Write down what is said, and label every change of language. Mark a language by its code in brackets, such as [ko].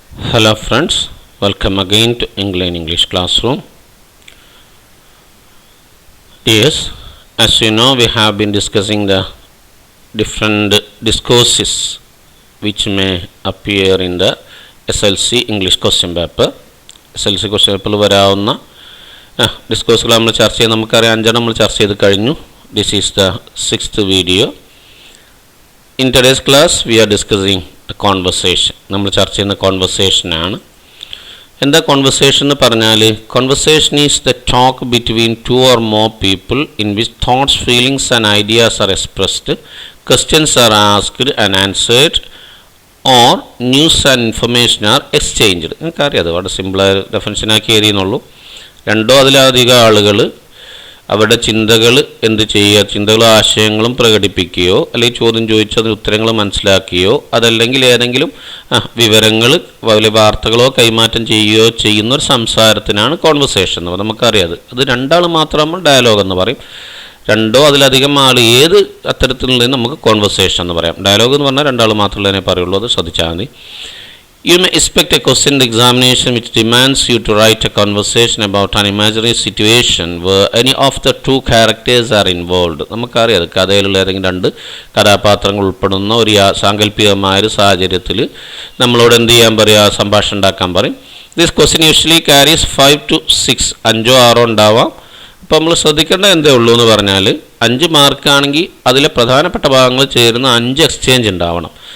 [en] Hello friends, welcome again to English classroom. Yes, as you know, we have been discussing the different discourses which may appear in the SLC English question paper. [ml] SLC question paper വരാവുന്ന ഡിസ്കോഴ്സുകൾ നമ്മൾ ചർച്ച ചെയ്ത് നമുക്കറിയാം 5 നമ്മൾ ചർച്ച ചെയ്ത് കഴിഞ്ഞു. [en] This is the 6th video. In today's class we are discussing a conversation. [ml] നമ്മൾ ചർച്ച ചെയ്യുന്ന conversation ആണ്. എന്താ conversation എന്ന് പറഞ്ഞാൽ [en] conversation is the talk between two or more people in which thoughts, feelings and ideas are expressed, questions are asked and answered, or news and information are exchanged. [ml] നിങ്ങൾക്കറിയാം അത് വളരെ സിമ്പിളായ ഡെഫിനിഷനാക്കി എഴുതിയെന്നുള്ളൂ. രണ്ടോ അതിലധികം ആളുകൾ അവരുടെ ചിന്തകൾ എന്ത് ചെയ്യുക, ചിന്തകളും ആശയങ്ങളും പ്രകടിപ്പിക്കുകയോ അല്ലെങ്കിൽ ചോദ്യം ചോദിച്ചതിന് ഉത്തരങ്ങൾ മനസ്സിലാക്കുകയോ അതല്ലെങ്കിൽ ഏതെങ്കിലും വിവരങ്ങൾ വലിയ വാർത്തകളോ കൈമാറ്റം ചെയ്യുകയോ ചെയ്യുന്ന ഒരു സംസാരത്തിനാണ് കോൺവെർസേഷൻ എന്ന് പറയുന്നത്. നമുക്കറിയാം അത് രണ്ടാൾ മാത്രമാകുമ്പോൾ ഡയലോഗ് എന്ന് പറയും. രണ്ടോ അതിലധികം ആൾ ഏത് അത്തരത്തിലുള്ളതിന് നമുക്ക് കോൺവെർസേഷൻ എന്ന് പറയാം. ഡയലോഗ് എന്ന് പറഞ്ഞാൽ രണ്ടാൾ മാത്രമേ പറയുള്ളൂ, അത് ശ്രദ്ധിച്ചാൽ മതി. [en] You may expect a question in the examination which demands you to write a conversation about an imaginary situation where any of the two characters are involved. [ml] നമുക്കറിയാം കഥയിലുള്ള ഏതെങ്കിലും രണ്ട് കഥാപാത്രങ്ങൾ ഉൾപ്പെടുന്ന ഒരു സാങ്കല്പികമായൊരു സാഹചര്യത്തിൽ നമ്മളോട് എന്ത് ചെയ്യാൻ പറയുക, സംഭാഷണം ഉണ്ടാക്കാൻ പറയും. [en] this question usually carries 5 to 6, 5 or 6 [ml] ഉണ്ടാവാം. അപ്പോൾ നമ്മൾ ശ്രദ്ധിക്കേണ്ട എന്തേ ഉള്ളൂ എന്ന് പറഞ്ഞാൽ 5 മാർക്കാണെങ്കിൽ അതിലെ പ്രധാനപ്പെട്ട ഭാഗങ്ങൾ ചേരുന്ന 5 എക്സ്ചേഞ്ച് ഉണ്ടാവണം.